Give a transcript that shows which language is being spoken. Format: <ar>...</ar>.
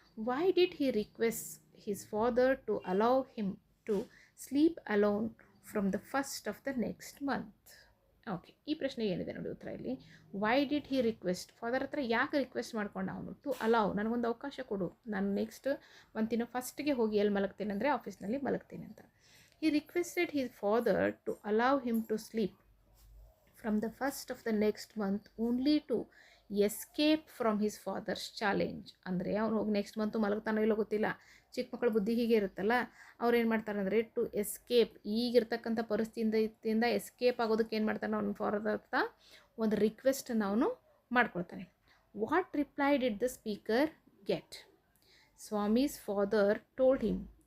<en>Why did he request his father to allow him to sleep alone from the first of the next month.</en> <kn>Okay, ಈ ಪ್ರಶ್ನೆ ಏನಿದೆ ನೋಡಿ ಉತ್ತರ ಇಲ್ಲಿ.</kn> <en>why did he request,</en> <kn>father ಹತ್ರ ಯಾಕೆ request ಮಾಡ್ಕೊಂಡ ಅವನು,</kn> <en>to allow,</en> <kn>ನನಗೊಂದು ಅವಕಾಶ ಕೊಡು, ನಾನು ನೆಕ್ಸ್ಟ್ ಮಂತಿನ ಫಸ್ಟ್ಗೆ ಹೋಗಿ ಎಲ್ಲಿ ಮಲಗ್ತೀನಿ ಅಂದರೆ ಆಫೀಸ್ನಲ್ಲಿ ಮಲಗ್ತೀನಿ ಅಂತ.</kn> <en>He requested his father to allow him to sleep from the first of the next month only to escape from his father's challenge.</en> <kn>ಅಂದರೆ ಅವ್ನು ಹೋಗಿ ನೆಕ್ಸ್ಟ್ ಮಂತು ಮಲಗ್ತಾನೋ ಇಲ್ಲೋ ಗೊತ್ತಿಲ್ಲ, ಚಿಕ್ಕ ಮಕ್ಕಳ ಬುದ್ಧಿ ಹೀಗೆ ಇರುತ್ತಲ್ಲ, ಅವ್ರು ಏನು ಮಾಡ್ತಾರೆ ಅಂದರೆ</kn> <en>to escape,</en> <kn>ಈಗಿರ್ತಕ್ಕಂಥ ಪರಿಸ್ಥಿತಿಯಿಂದ ಎಸ್ಕೇಪ್ ಆಗೋದಕ್ಕೆ ಏನು ಮಾಡ್ತಾನೆ, ಅವನು ಫಾದರ್ ಹತ್ರ ಒಂದು ರಿಕ್ವೆಸ್ಟನ್ನು ಅವನು ಮಾಡ್ಕೊಳ್ತಾನೆ.</kn> <en>What reply did the speaker get, Swami's father told him.</en>